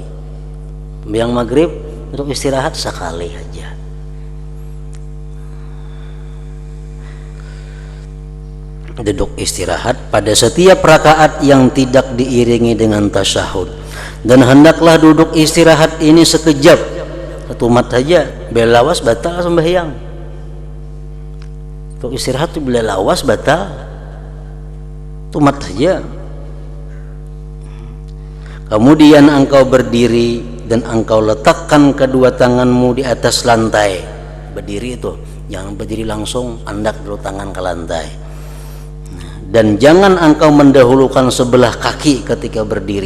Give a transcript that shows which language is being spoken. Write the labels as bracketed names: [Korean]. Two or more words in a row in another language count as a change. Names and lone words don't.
[Indonesian] Yang maghrib duduk istirahat sekali aja. Duduk istirahat pada setiap rakaat yang tidak diiringi dengan tasyahud. Dan hendaklah duduk istirahat ini sekejap, [Banjar] ketumat saja, bila lawas batal sembahyang. Duduk istirahat itu bila lawas batal, tumat saja. [Indonesian] Kemudian engkau berdiri dan engkau letakkan kedua tanganmu di atas lantai. [Banjar] Berdiri itu, jangan berdiri langsung, andak dulu tangan ke lantai. [Indonesian] Dan jangan engkau mendahulukan sebelah kaki ketika berdiri.